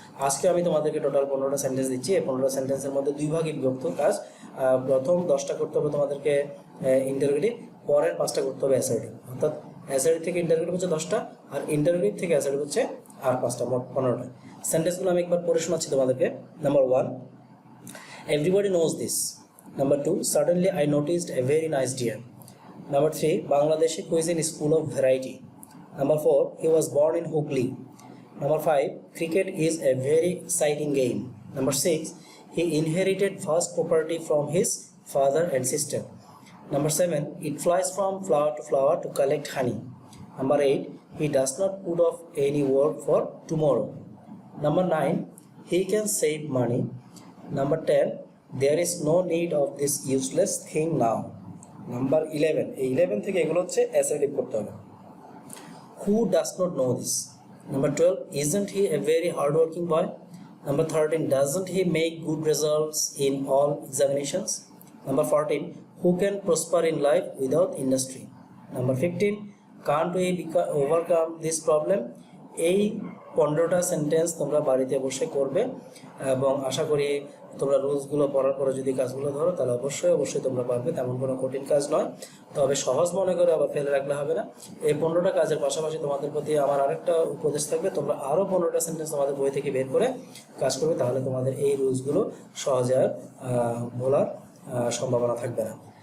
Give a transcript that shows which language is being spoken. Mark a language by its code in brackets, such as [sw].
[bn] আজকে আমি তোমাদেরকে টোটাল 15টা সেন্টেন্স দিচ্ছি। এই 15টা সেন্টেন্সের মধ্যে 2 ভাগে বিভক্ত কাজ। প্রথম 10টা করতে হবে তোমাদেরকে ইন্টারোগেটিভ, পরের 5টা করতে হবে অ্যাসার্টিভ। অর্থাৎ অ্যাসার্টিভ থেকে ইন্টারোগেটিভ হচ্ছে 10টা, আর ইন্টারোগেটিভ থেকে অ্যাসার্টিভ হচ্ছে আর 5টা, মোট 15টা। সেন্টেন্সগুলো আমি একবার পড়ে শোনাচ্ছি তোমাদেরকে। [en] Number 1, everybody knows this. Number 2, suddenly I noticed a very nice deer. Number 3, Bangladeshi cuisine is full of variety. Number 4, he was born in Hooghly. Number 5, cricket is a very exciting game. Number 6, he inherited vast property from his father and sister. Number 7, it flies from flower to flower to collect honey. Number 8, he does not put off any work for tomorrow. Number 9, he can save money. Number 10, there is no need of this useless thing now. Number 11, [bn] এই 11 থেকে এগুলো হচ্ছে assertive করতে হবে। [en] Who does not know this? Number 12, isn't he a very hardworking boy? Number 13, doesn't he make good results in all examinations? Number 14, who can prosper in life without industry? Number 15, can't we overcome this problem? [bn] এই 15টা sentence তোমরা বাড়িতে বসে করবে এবং আশা করি তোমরা রুলসগুলো পড়ার পরে যদি কাজগুলো ধরো তাহলে অবশ্যই তোমরা পারবে। তেমন কোনো কঠিন কাজ নয়, তবে সহজ মনে করে আবার ফেলে রাখলে হবে না। এই 15টা কাজের পাশাপাশি তোমাদের প্রতি আমার আরেকটা উপদেশ থাকবে, তোমরা আরও 15টা সেন্টেন্স তোমাদের বই থেকে বের করে কাজ করবে, তাহলে তোমাদের এই রুলসগুলো সহজে আর ভোলার সম্ভাবনা থাকবে না।